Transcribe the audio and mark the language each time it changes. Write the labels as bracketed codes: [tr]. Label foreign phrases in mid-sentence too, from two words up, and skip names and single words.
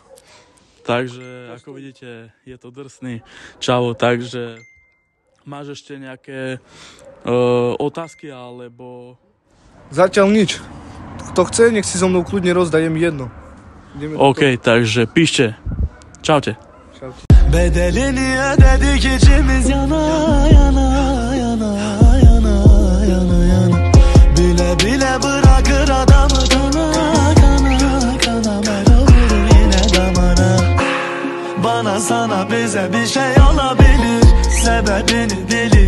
[sk] Takže, ako vidíte, je to drsný čavo, takže máš ešte nejaké otázky, alebo... Zatiaľ nič. Kto chce, nech si so mnou kľudne rozdá, je mi jedno. OK, takže píšte. Čaute. Čaute. [tr] Bedelini ödedik içimiz yana yana yana yana yana yana. Bile bile bırakır adamı kana kana kana. Melo vurur yine damana. Bana sana bize bir şey olabilir, sebebini bilir.